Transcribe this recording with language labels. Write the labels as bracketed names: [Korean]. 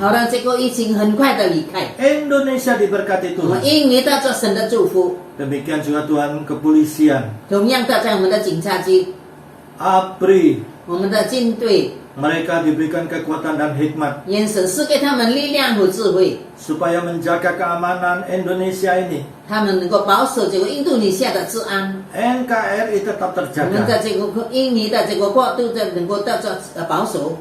[Chinese] 好让这个疫情很快的离开。 [Indonesian] Indonesia diberkati [Chinese] 我们 [Indonesian] Tuhan. [Chinese] 因你得着神的祝福， [Indonesian] Demikian juga Tuhan kepolisian, [Chinese] 同样的在我们的警察局、 [Indonesian] APRI, [Chinese] 我们的军队， [Indonesian] mereka diberikan kekuatan dan hikmat [Chinese] 愿神赐给他们力量和智慧， [Indonesian] supaya menjaga keamanan Indonesia ini. [Chinese] 他们能够保守这个印度尼西亚的治安。 [Indonesian] NKRI tetap [Chinese] 我们 [Indonesian] terjaga. [Chinese] 的这个印尼的这个国度的能够得着保守，